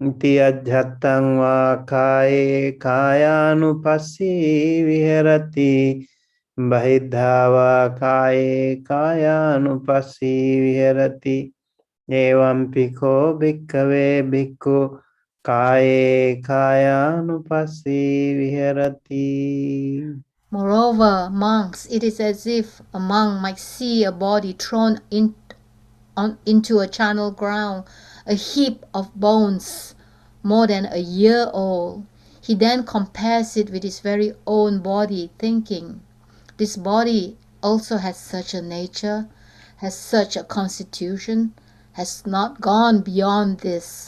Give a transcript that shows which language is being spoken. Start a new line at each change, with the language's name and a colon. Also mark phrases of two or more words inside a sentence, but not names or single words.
Pali: Iti ajhatang va kaye kayanupassī viharati Bahidhava kaye kayanupassī viharati Evam piko bhikkhave bhikkhu kaye kayanupassī viharati.
English: Moreover, monks, it is as if a monk might see a body thrown into a charnel ground, a heap of bones more than a year old. He then compares it with his very own body, thinking, this body also has such a nature, has such a constitution, has not gone beyond this.